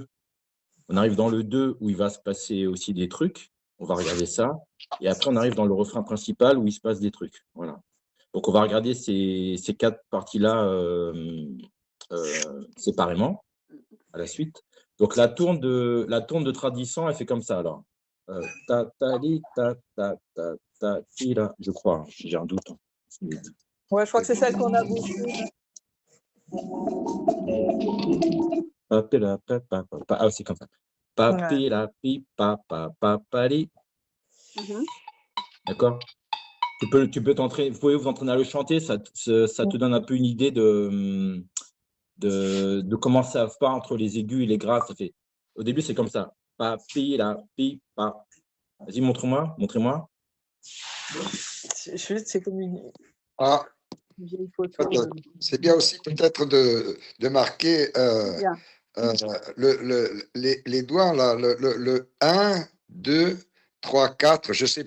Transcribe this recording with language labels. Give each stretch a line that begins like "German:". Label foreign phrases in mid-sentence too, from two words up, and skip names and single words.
French: Où il va se passer aussi des trucs. On va regarder ça. Et après, on arrive dans le refrain principal où il se passe des trucs. Voilà. Donc, on va regarder ces 4 parties-là séparément à la suite. Donc, la tourne de Tradition, elle fait comme ça, alors. Ta, ta, li, ta, ta, ta, ta, ti, là, je crois. J'ai un doute. Ouais, je crois que c'est celle qu'on a beaucoup. Ah, c'est comme ça. Papi, la, pi, pa, pa, pa, pali. D'accord? Tu peux t'entraîner, vous pouvez vous entraîner à le chanter, ça te donne un peu une idée de comment ça part entre les aigus et les graves. Ça fait. Au début, c'est comme ça. Papi, la, pi, pa. Vas-y, montrez-moi. C'est comme une. Ah. Une vieille photo. C'est bien aussi peut-être de marquer Bien. les doigts, là, le 1, 2, 3, 4, je ne sais